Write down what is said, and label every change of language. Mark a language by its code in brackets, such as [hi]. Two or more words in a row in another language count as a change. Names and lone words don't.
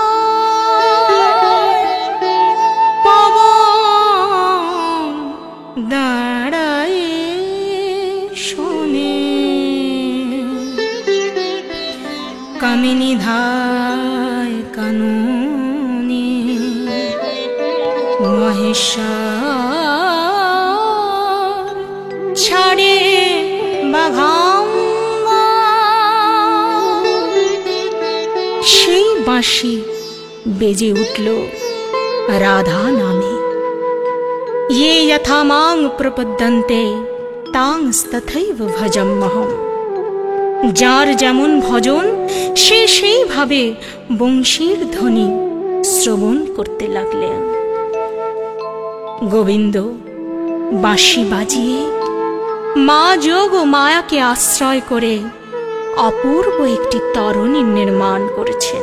[bn] হয়, পবন দাঁড়ায় শোনে, কামিনী ধায় কাননে মহেশ্বর ছাড়ে বাঘাম্বা। সেই বাঁশি বেজে উঠল রাধা নামে। [sa] ये यथा मां प्रपद्यन्ते तांस्तथैव भजाम्यहम्। [bn] যার যেমন ভজন সে সেইভাবে বংশীর ধ্বনি শ্রবণ করতে লাগলেন। গোবিন্দ বাঁশি বাজিয়ে মা যোগ ও মায়াকে আশ্রয় করে অপূর্ব একটি তরণী নির্মাণ করেছেন।